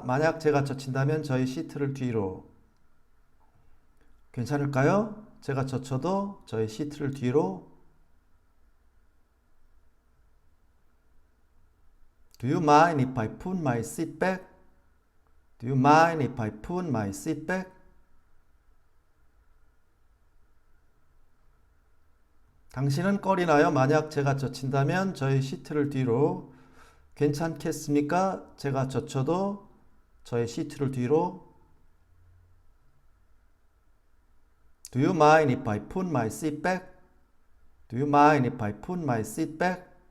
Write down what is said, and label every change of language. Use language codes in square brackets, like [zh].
[ko] 만약 제가 젖힌다면 저의 시트를 뒤로. 괜찮을까요? 제가 젖혀도 저의 시트를 뒤로. [en] Do you mind if I put my seat back? Do you mind if I put my seat back? [ko] 당신은 꺼리나요? 만약 제가 젖힌다면 저의 시트를 뒤로. 괜찮겠습니까? 제가 젖혀도 저의 시트를 뒤로. [en] Do you mind if I put my seat back? Do you mind if I put my seat back?